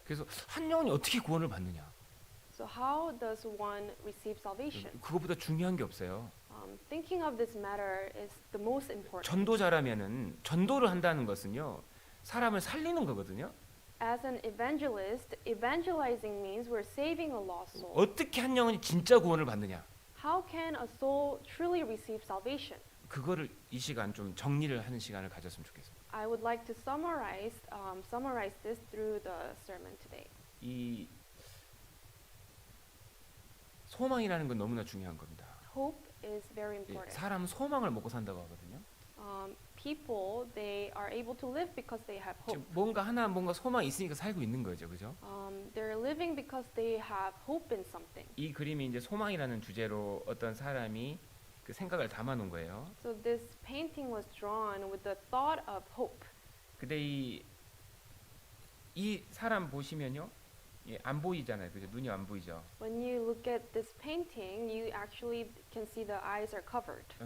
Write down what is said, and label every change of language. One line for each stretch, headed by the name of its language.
Korean: 그래서 한 영혼이 어떻게 구원을 받느냐?
English: So how does one receive salvation?
Korean: 그것보다 중요한 게 없어요.
English: Thinking of this matter is the most important.
Korean: 전도자라면은 전도를 한다는 것은요, 사람을 살리는 거거든요.
English: As an evangelist, evangelizing means we're saving a lost soul.
Korean: 어떻게 한 영혼이 진짜 구원을 받느냐?
English: How can a soul truly receive salvation?
Korean: 그거를 이 시간 좀 정리를 하는 시간을 가졌으면 좋겠습니다.
English: I would like to summarize this through the sermon today.
Korean: 이 소망이라는 건 너무나 중요한 겁니다.
English: Hope is very
Korean: 예,
English: important.
Korean: 사람은 소망을 먹고 산다고 하거든요.
English: People, they are able to live because they have hope.
Korean: 지금 뭔가 소망이 있으니까 살고 있는 거죠, 그죠?
English: They're living because they have hope in something.
Korean: 이 그림이 이제 소망이라는 주제로 어떤 사람이 그 생각을 담아놓은 거예요.
English: So this painting was drawn with the thought of hope.
Korean: 근데 이 사람 보시면요, 예, 안 보이잖아요, 그죠? 눈이 안 보이죠.
English: When you look at this painting, you actually can see the eyes are covered.